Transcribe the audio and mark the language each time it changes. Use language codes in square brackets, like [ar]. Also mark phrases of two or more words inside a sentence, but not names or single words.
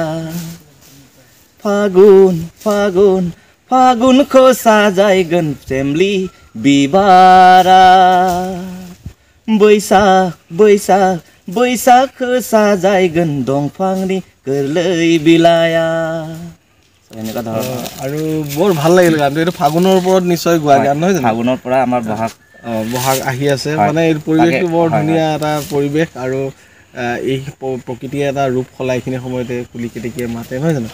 [brx] फागुन फागुन फागुनखौ साजायगोन फेमिलि बिबारा बैसाग बैसाग बैसागखौ साजायगोन दंफांनि गोरलै बिलाइया [as] এনেকুৱা ধৰণৰ আৰু বৰ ভাল লাগিল গানটো এইটো ফাগুনৰ ওপৰত নিশ্চয় গোৱা গান নহয় জানো ফাগুনৰ পৰা আমাৰ বহাগ আহি আছে মানে এই পৰিৱেশটো বৰ ধুনীয়া এটা পৰিৱেশ আৰু এই প্ৰকৃতিয়ে এটা ৰূপ সলাই এইখিনি সময়তে কুলি কেতেকীয়ে মাতে নহয় জানো